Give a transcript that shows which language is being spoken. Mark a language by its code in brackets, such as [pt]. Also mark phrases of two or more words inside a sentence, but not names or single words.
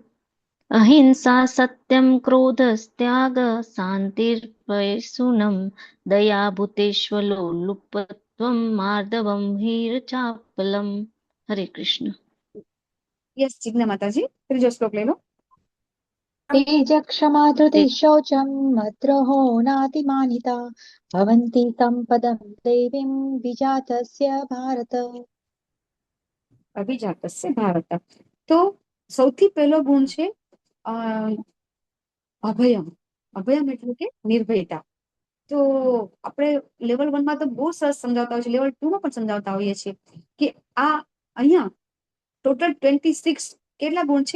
[sa] અહિંસા સત્યમ ક્રોધ ત્યાગ શાંતિર્પયસુનમ દયા ભૂતેશ્વલો લુપ્તત્વમ માર્દવમ હીરચાપલમ. હરે કૃષ્ણ. [gu] યસ, જિજ્ઞા માતાજી, ત્રીજો શ્લોક લઈ લો. [sa] तेज क्षमा धृति शौचम मद्रोहो नातिमानिता भवन्ति संपदं देवीं विजातस्य भारत. અભિજાતસ્ય ભારત. [gu] તો સૌથી પહેલો ગુણ છે અભયમ. અભયમ એટલે કે નિર્ભયતા. તો આપણે લેવલ 1 માં તો બહુ સરસ સમજાવતા હોય છે, લેવલ 2 માં પણ સમજાવતા હોઈએ છીએ કે આ અહીંયા ટોટલ 26 કેટલા ગુણ છે?